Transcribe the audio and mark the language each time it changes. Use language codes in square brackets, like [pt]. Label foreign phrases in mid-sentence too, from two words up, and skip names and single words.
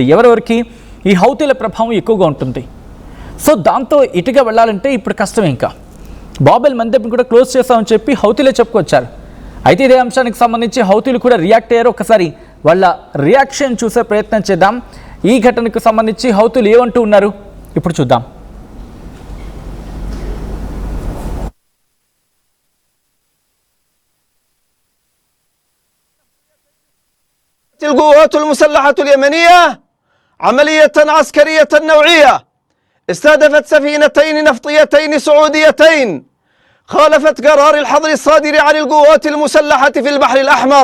[te] ఎవరెవరికి? ఈ హౌతీల ప్రభావం ఎక్కువగా ఉంటుంది. సో దాంతో ఇటుగా వెళ్ళాలంటే ఇప్పుడు కష్టమే. ఇంకా బాబెల్ మందేబ్ని కూడా క్లోజ్ చేస్తామని చెప్పి హౌతీలే చెప్పుకొచ్చారు. అయితే ఇదే అంశానికి సంబంధించి హౌతీలు కూడా రియాక్ట్ అయ్యారు. ఒకసారి వాళ్ళ రియాక్షన్ చూసే ప్రయత్నం చేద్దాం. ఈ ఘటనకు సంబంధించి హౌతీలు ఏమంటూ ఉన్నారు ఇప్పుడు చూద్దాం. [ar] القوات المسلحة اليمنية عملية عسكرية نوعية استهدفت سفينتين نفطيتين سعوديتين خالفت قرار الحظر الصادر عن القوات المسلحة في البحر الأحمر.